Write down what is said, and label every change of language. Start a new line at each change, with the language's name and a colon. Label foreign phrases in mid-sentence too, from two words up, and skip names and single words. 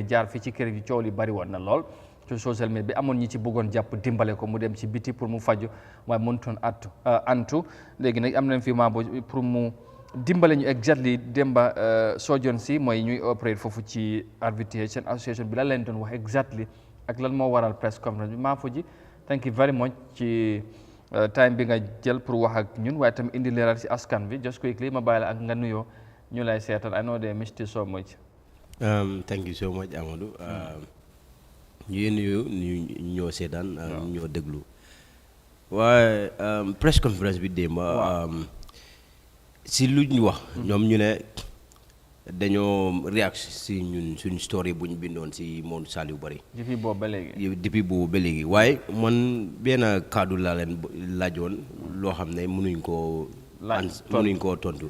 Wolof: jaar fii ci kër gi coow li bari woon na lool ci
English: social media
Wolof: bi amoon ñi ci bëggoon jàpp dimbale ko mu dem ci biti pour mu faju waaye mënutoon antu léegi nag am nañ fi maa pour mu dimbale ñu exactly demba surgeon si mooy ñuy opéré foofu ci RVTH seen association bi lan leen doon wax exactly ak lan moo waral
English: press conference
Wolof: bi maa fu ji
English: thank you very much
Wolof: ci time bi nga jël pour wax ak ñun waaye tamit indi leeral si askan bi
English: just quickly
Wolof: ma bàyyi la ak nga nuyoo ñu lay seetal
English: I know they missed you so much. Thank you so much Amadou.
Wolof: ñu nuyu ñu ñoo seetaan ñoo déglu waaye
English: press conference
Wolof: bi démb si lu ñu wax ñoom ñu ne dañoo react si ñun suñ story bu ñu bindoon si Modou Saliou Barry depuis boobu ba léegi waaye man benn kaddu laa leen laajoon loo xam ne mënuñ koo tontu.